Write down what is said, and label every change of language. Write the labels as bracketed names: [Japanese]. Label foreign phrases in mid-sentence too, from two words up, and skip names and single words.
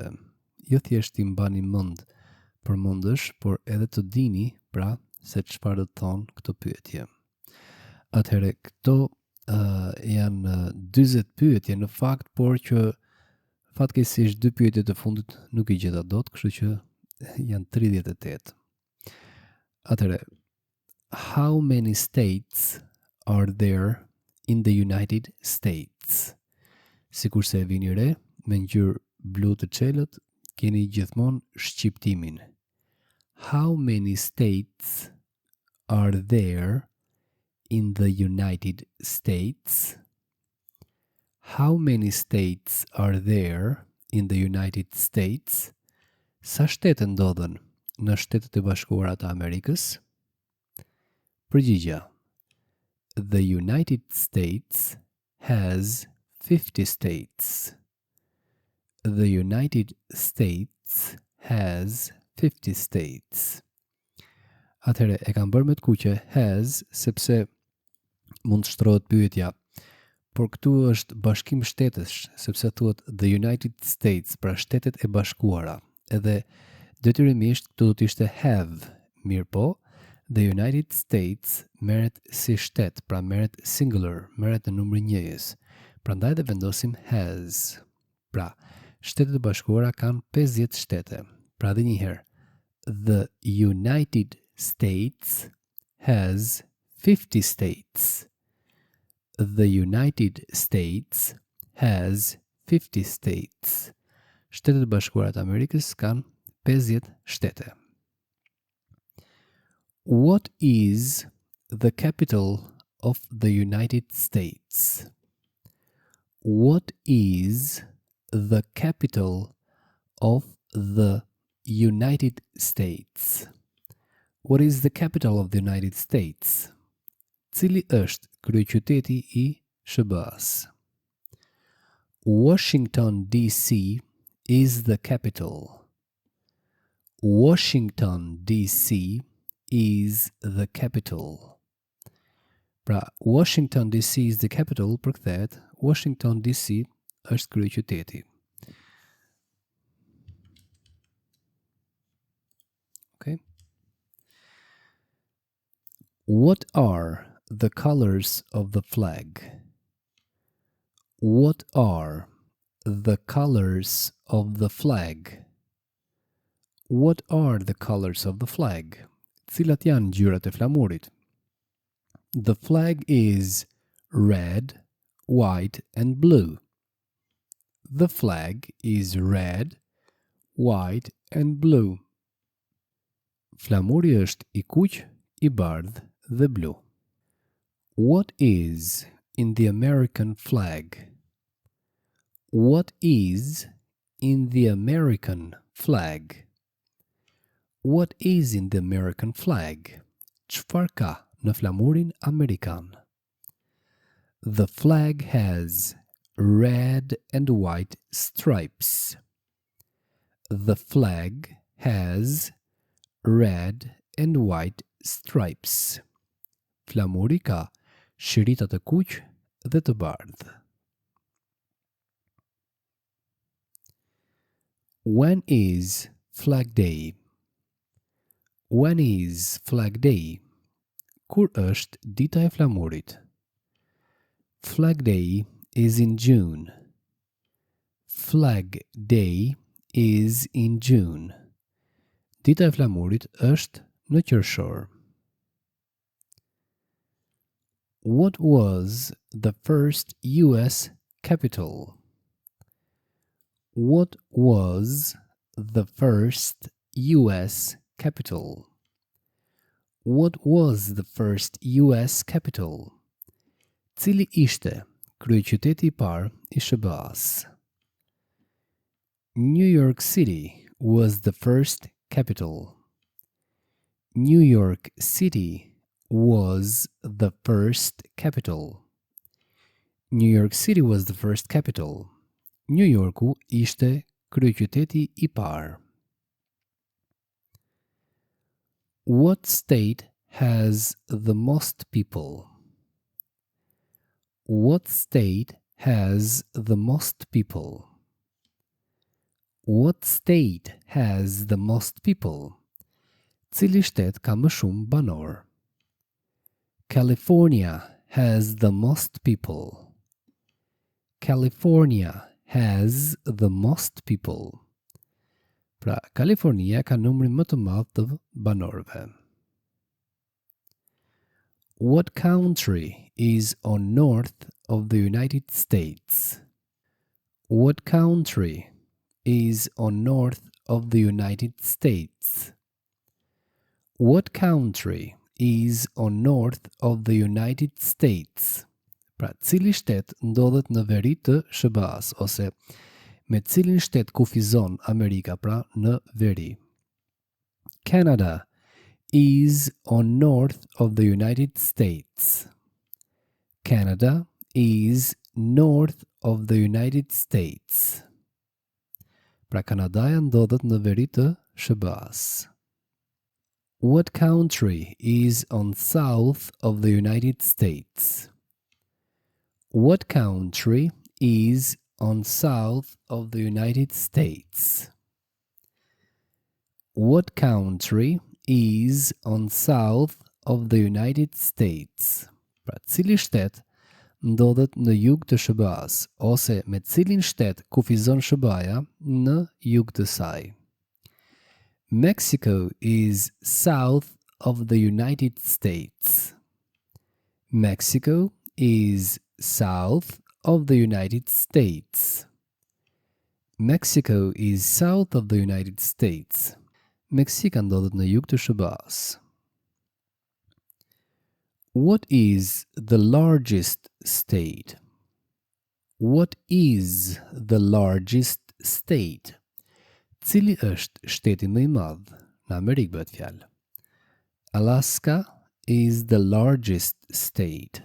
[Albanian] Jo thjesht t'i mbani mend përmendësh, por edhe të dini pra se çfarë do të thonë këto pyetje. Atëherë këto janë 40 pyetje në fakt, por që fatkeqësisht 2 pyetjet e fundit nuk i gjeta dot, kështu që janë 38. Atëherë, [English] how many states are there in the United States? [Albanian] Sikurse e vini re, me ngjyrë blu të çelët, keni gjithmonë shqiptimin. [English] How many states are there in the United States? How many states are there in the United States? [Albanian] Sa shtete ndodhen në Shtetet e Bashkuara të Amerikës? Përgjigja. [English] The United States has 50 states. The United States has 50 states. [Albanian] Atëherë e kam bërë me të kuqe has sepse mund të shtrohet pyetja. Por këtu është bashkim shtetësh, sepse thuhet [English] the United States, [Albanian] pra Shtetet e Bashkuara. Edhe detyrimisht këtu do të ishte have, mirë po, [English] the United States [Albanian] merret si shtet, pra merret singular, merret në numër njëjës. Prandaj dhe vendosim has. Pra, Shtetet e Bashkuara kanë 50 shtete. Pra dhe njëherë, [English] the United States has 50 states. The United States has 50 states. [Albanian] Shtetet e Bashkuara të Amerikës kanë 50 shtete. [English] What is the capital of the United States? What is the capital of the United States? What is the capital of the United States? [Albanian] Cili është kryeqyteti i SBA-s? [English] Washington DC is the capital. Washington DC is the capital. [Albanian] Pra, [English] Washington DC is the capital [Albanian] përkthehet Washington DC është kryeqyteti. Okay. [English] What are the colors of the flag? What are the colors of the flag? What are the colors of the flag? [Albanian] Cilat janë ngjyrat e flamurit? [English] The flag is red, white and blue. The flag is red, white and blue. [Albanian] Flamuri është i kuq, i bardh dhe blu. [English] What is in the American flag? What is in the American flag? What is in the American flag? [Albanian] Çfarë ka në flamurin amerikan? [English] The flag has red and white stripes. The flag has red and white stripes. [Albanian] Flamuri ka shirita të kuq dhe të bardhë. [English] When is Flag Day? When is Flag Day? [Albanian] Kur është dita e flamurit? [English] Flag Day is in June. Flag Day is in June. [Albanian] Dita e flamurit është në qershor. [English] What was the first US capital? What was the first US capital? What was the first US capital? [Albanian] Cili ishte kryeqyteti I parë I SBA-s? [English] New York City was the first capital. New York City was the first capital. New York City was the first capital. [Albanian] New Yorku ishte kryeqyteti I parë. [English] What state has the most people? What state has the most people? What state has the most people? [Albanian] Cili shtet ka më shumë banor? [English] California has the most people. California has the most people. [Albanian] Pra, Kalifornia ka numrin më të madh të banorëve. [English] What country is on north of the United States? What country is on north of the United States? What country is on north of the United States? [Albanian] Pra, cili shtet ndodhet në veri të SBA-s ose me cilin shtet kufizon Amerika pra në veri? [English] Canada is on north of the United States. Canada is north of the United States. [Albanian] Pra Kanadaja ndodhet në veri të SBA-s. [English] What country is on south of the United States? What country is on south of the United States? What country is on south of the United States? [Albanian] Pra, cili shtet ndodhet në jug të SBA-s ose me cilin shtet kufizon SBA-ja në jug të saj? [English] Mexico is south of the United States. Mexico is south of the United States. Mexico is south of the United States. [Albanian] Meksika ndodhet në jug të SBA-s. [English] What is the largest state? What is the largest state? [Albanian] Cili është shteti më I madh? Në Amerikë bëhet fjalë. [English] Alaska is the largest state.